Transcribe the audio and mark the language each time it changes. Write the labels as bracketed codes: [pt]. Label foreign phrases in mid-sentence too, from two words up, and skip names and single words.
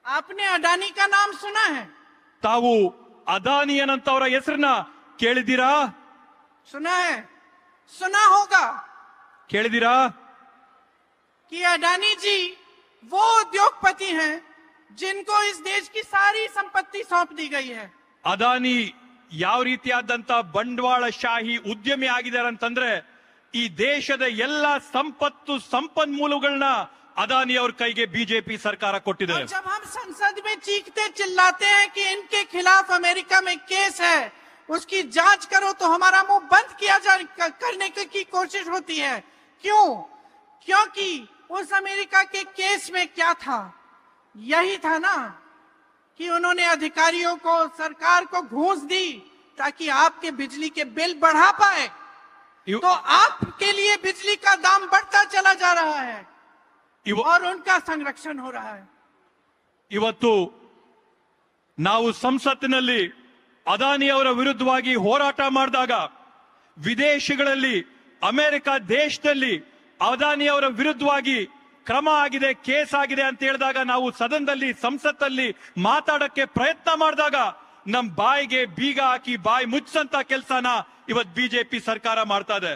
[hi] आपने अडानी का नाम सुना है? [kn] ತಾವು ಅದಾನಿಯನಂತವರ ಹೆಸರನ್ನ ಕೇಳಿದ್ದೀರಾ? [hi] सुना है, सुना होगा [kn] ಕೇಳಿದ್ದೀರಾ? [hi] कि अडानी जी वो उद्योगपति हैं जिनको इस देश की सारी संपत्ति सौंप दी गई है। [kn] ಅದಾನಿ ಯಾವ ರೀತಿಯಾದಂತ ಬಂಡವಾಳಶಾಹಿ ಉದ್ಯಮಿ ಆಗಿದ್ದಾರೆ ಅಂತಂದ್ರೆ ಈ ದೇಶದ ಎಲ್ಲ ಸಂಪತ್ತು ಸಂಪನ್ಮೂಲಗಳನ್ನ ಅದಾನಿ ಅವ್ರ ಕೈಗೆ ಬಿಜೆಪಿ ಸರ್ಕಾರ ಕೊಟ್ಟಿದೆ। [hi] और जब हम संसद में चीखते चिल्लाते हैं कि इनके खिलाफ अमेरिका में केस है, उसकी जांच करो, तो हमारा मुंह बंद किया करने की कोशिश होती है। क्यों? क्योंकि उस अमेरिका के केस में क्या था? यही था ना कि उन्होंने अधिकारियों को, सरकार को घूस दी ताकि आपके बिजली के बिल बढ़ा पाए। तो आपके लिए बिजली का दाम बढ़ता चला जा रहा है और उनका संरक्षण हो रहा है। [kn] ಇವತ್ತು ನಾವು ಸಂಸತ್ತಿನಲ್ಲಿ ಅದಾನಿ ಅವರ ವಿರುದ್ಧವಾಗಿ ಹೋರಾಟ ಮಾಡಿದಾಗ ವಿದೇಶಗಳಲ್ಲಿ ಅಮೆರಿಕ ದೇಶದಲ್ಲಿ ಅದಾನಿ ಅವರ ವಿರುದ್ಧವಾಗಿ ಕ್ರಮ ಆಗಿದೆ, ಕೇಸ್ ಆಗಿದೆ ಅಂತ ಹೇಳಿದಾಗ ನಾವು ಸದನದಲ್ಲಿ ಸಂಸತ್ತಲ್ಲಿ ಮಾತಾಡಕ್ಕೆ ಪ್ರಯತ್ನ ಮಾಡಿದಾಗ ನಮ್ ಬಾಯಿಗೆ ಬೀಗ ಹಾಕಿ ಬಾಯಿ ಮುಚ್ಚಂತ ಕೆಲಸನ ಇವತ್ ಬಿಜೆಪಿ ಸರ್ಕಾರ ಮಾಡ್ತಾ ಇದೆ।